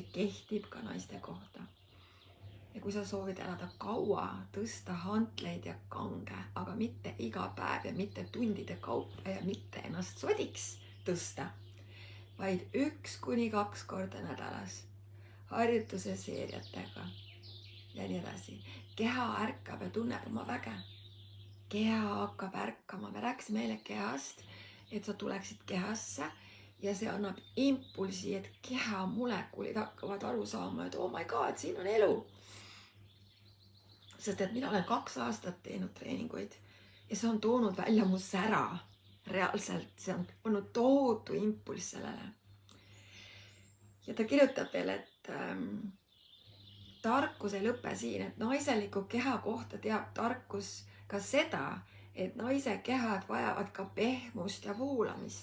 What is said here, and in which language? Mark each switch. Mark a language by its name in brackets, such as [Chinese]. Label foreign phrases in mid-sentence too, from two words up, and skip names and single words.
[Estonian] See kehtib ka naiste kohta. ja kui sa soovid elada kaua, tõsta hantleid ja kange, aga mitte iga päev ja mitte tundide kaupa ja mitte ennast sodiks tõsta, vaid 1-2 korda nädalas harjutuse seeriatega ja nii edasi. Keha ärkab ja tunneb oma väge. Keha hakkab ärkama. Me rääkisime meile kehast, et sa tuleksid kehasse ja see annab impulsi, et keha molekulid hakkavad aru saama, et [English] oh my god, [Estonian] siin on elu. Sest et mina olen 2 aastat teinud treeninguid ja see on toonud välja mu sära reaalselt. See on olnud tohutu impulss sellele. Ja ta kirjutab veel, et tarkus ei lõpe siin, et naiseliku keha kohta teab tarkus ka seda, et naise kehad vajavad ka pehmust ja voolamist.